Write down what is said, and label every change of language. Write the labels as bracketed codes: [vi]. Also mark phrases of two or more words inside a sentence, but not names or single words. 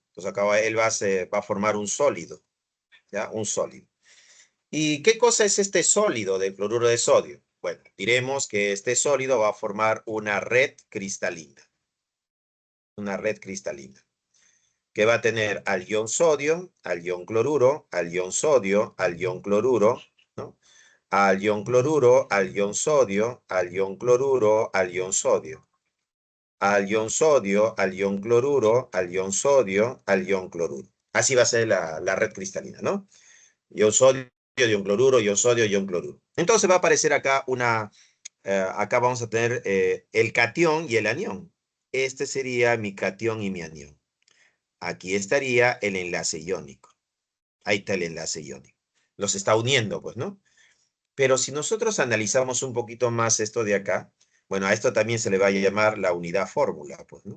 [es] Entonces, acá él va a formar un sólido, ¿ya? Un sólido. ¿Y qué cosa es este sólido del cloruro de sodio? Bueno, diremos que este sólido va a formar una red cristalina. Una red cristalina. Que va a tener al ion sodio, al ion cloruro, al ion sodio, al ion cloruro, ¿no? Al ion cloruro, al ion sodio, al ion cloruro, al ion sodio. Al ion sodio, al ion cloruro, al ion sodio, al ion cloruro. Así va a ser la red cristalina, ¿no? Ion sodio, ion cloruro, ion sodio, ion cloruro. Entonces va a aparecer acá acá vamos a tener el catión y el anión. Este sería mi catión y mi anión. Aquí estaría el enlace iónico. Ahí está el enlace iónico. Los está uniendo, pues, ¿no? Pero si nosotros analizamos un poquito más esto de acá, bueno, a esto también se le va a llamar la unidad fórmula, pues, ¿no?